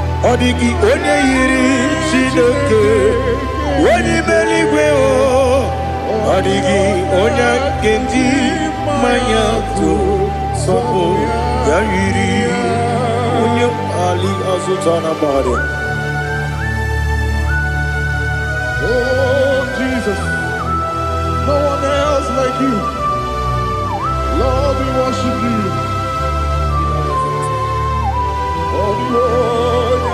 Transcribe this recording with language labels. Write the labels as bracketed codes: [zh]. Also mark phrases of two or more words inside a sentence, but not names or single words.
[ig] Ọ dịghị onye yiri Chineke. Onye ime eluigwe o. Ọ dịghị onye a ga-eji ma ya atụ. Sọ bụ ya yiri. Onye ali azụta na mmadụ. [en] Oh, Jesus. No one else like you. Lord, we worship you. Oh,